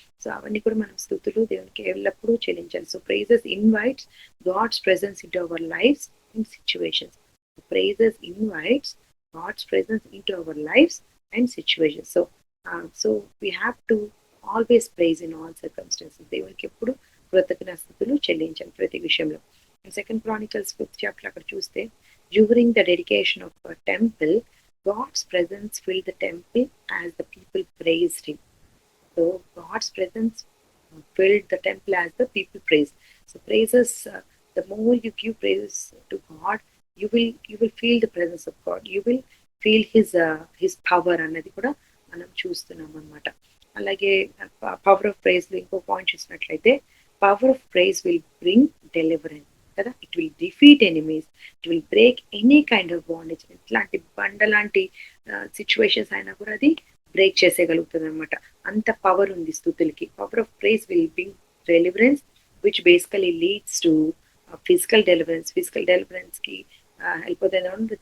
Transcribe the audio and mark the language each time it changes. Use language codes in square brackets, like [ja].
[te] So అవన్నీ కూడా మనం స్తుతులు దేవునికి ఎల్లప్పుడూ చెల్లించాలి. So [en] Praises invites God's presence into our lives in situations. Praises invites God's presence into our lives and situations. So we have to always praise in all circumstances. [te] దేవునికి ఎప్పుడు కృతజ్ఞతలు చెల్లించాలి ప్రతి విషయంలో. [en] In 2 Chronicles 5th chapter [te] అక్కడ చూస్తే, [en] during the dedication of a temple, God's presence filled the temple as the people praised him. So God's presence filled the temple as the people praised. So praises, the more you give praise to God, you will feel the presence of God, you will feel his power [te] అన్నది కూడా మనం చూస్తున్నాం అన్నమాట. అలాగే power of praise లో ఇంకో point చూసినట్లయితే, [en] Power of praise will bring deliverance కదా, it will defeat enemies, it will break any kind of bondage. [te] ఇట్లాంటి బండలాంటి సిచ్యువేషన్స్ అయినా కూడా అది బ్రేక్ చేసేయగలుగుతుంది అనమాట. అంత పవర్ ఉంది స్తుతులకి. [en] power of praise will bring deliverance which basically leads to physical deliverance [te] కి help అవుతుంది.